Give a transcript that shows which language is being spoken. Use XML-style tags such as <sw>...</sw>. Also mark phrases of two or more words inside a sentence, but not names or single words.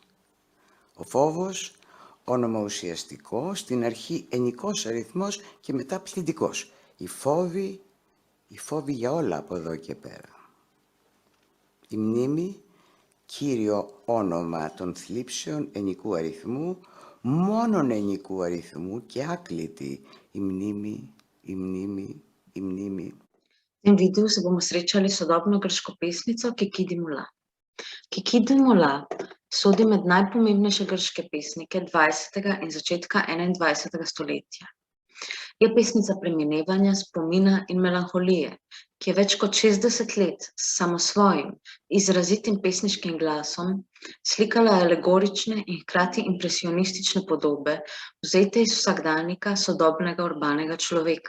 <el>Ο φόβος, όνομα ουσιαστικό, στην αρχή ενικός αριθμός και μετά πληθυντικός. Οι φόβοι για όλα από εδώ και πέρα. Η μνήμη, κύριο όνομα των θλίψεων ενικού αριθμού, μόνον ενικού αριθμού και άκλητη. Η μνήμη.</el> <sl>V tem videu se bomo srečali sodobno grško pesnico Kikidi Mula. Kikidi Mula sodi med najpomembnejše grške pesnike 20. in začetka 21. stoletja. Je pesnica preminevanja, spomina in melanholije, ki je več kot 60 let s samosvojim, izrazitim pesniškim glasom slikala alegorične in hkrati impresionistične podobe, vzete iz vsakdanjika sodobnega urbanega človeka.</sl>